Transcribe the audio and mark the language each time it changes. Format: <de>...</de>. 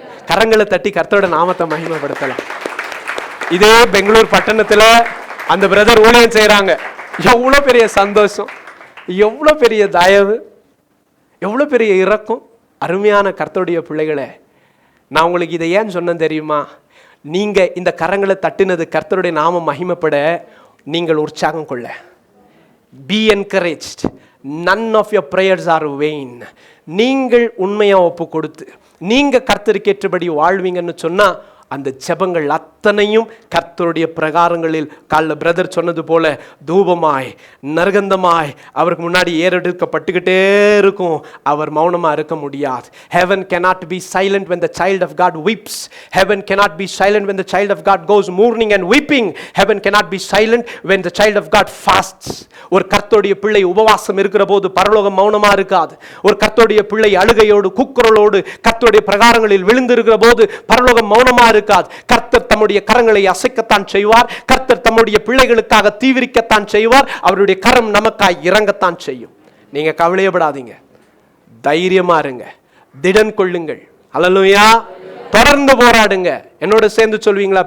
<ta>கரங்களை தட்டி கர்த்தரோட நாமத்தை மகிமைப்படுத்தலாம். இதே பெங்களூர் பட்டணத்தில் அந்த பிரதர் ஊழியம் செய்கிறாங்க. எவ்வளோ பெரிய சந்தோஷம், எவ்வளோ பெரிய தயவு. எவ்வளோ பெரிய இரக்கம். அருமையான கர்த்தருடைய பிள்ளைகளே, நான் உங்களுக்கு இதை ஏன் சொன்னேன் தெரியுமா? நீங்கள் இந்த கரங்களை தட்டினது கர்த்தருடைய நாமம் மகிமைப்பட, நீங்கள் உற்சாகம் கொள்ள.</ta> <en>Be encouraged. None of your prayers are vain.</en> <ta>நீங்கள் உண்மையாக ஒப்பு கொடுத்து நீங்கள் கர்த்தருக்கு ஏற்றபடி வாழ்வீங்கன்னு சொன்னால் அந்த ஜெபங்கள் அத்தனையும் கர்த்தருடைய பிரகாரங்களில் காலைல பிரதர் சொன்னது போல தூபமாய் நற்கந்தமாய் அவருக்கு முன்னாடி ஏறெடுக்கப்பட்டுக்கிட்டே இருக்கும். அவர் மௌனமாக இருக்க முடியாது.</ta> <en>Heaven cannot be silent when the child of God weeps. Heaven cannot be silent when the child of God goes mourning and weeping. Heaven cannot be silent when the child of God fasts.</en> <ta>ஒரு கர்த்தருடைய பிள்ளை உபவாசம் இருக்கிற போது பரலோகம் மௌனமாக இருக்காது. ஒரு கர்த்தருடைய பிள்ளை அழுகையோடு கூக்குரலோடு கர்த்தருடைய பிரகாரங்களில் விழுந்திருக்கிற போது பரலோகம் மௌனமாக இருக்காது. கர்த்தர் தம்முடைய கரங்களை அசைக்கத்தான் செய்வார். கர்த்தர் தம்முடைய பிள்ளைகளுக்காக தீவிரிக்கத்தான் செய்வார். அவருடைய கரம் நமக்காய் இறங்கத்தான் செய்யும். நீங்க கவலையப்படாதீங்க, தைரியமா இருங்க, திடன் கொள்ளுங்கள். அல்லேலூயா. தொடர்ந்து போராடுங்க. என்னோட சேர்ந்து சொல்வீங்களா?</ta>